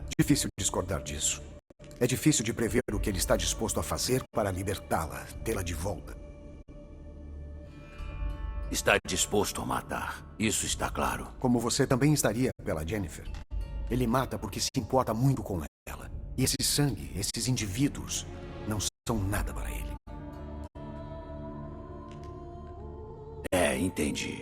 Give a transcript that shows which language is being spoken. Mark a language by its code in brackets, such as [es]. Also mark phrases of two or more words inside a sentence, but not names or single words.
[pt] Difícil discordar disso. É difícil de prever o que ele está disposto a fazer para libertá-la, tê-la de volta. Está disposto a matar. Isso está claro. Como você também estaria pela Yennefer. Ele mata porque se importa muito com ela. E esse sangue, esses indivíduos, não são nada para ele. Entendi.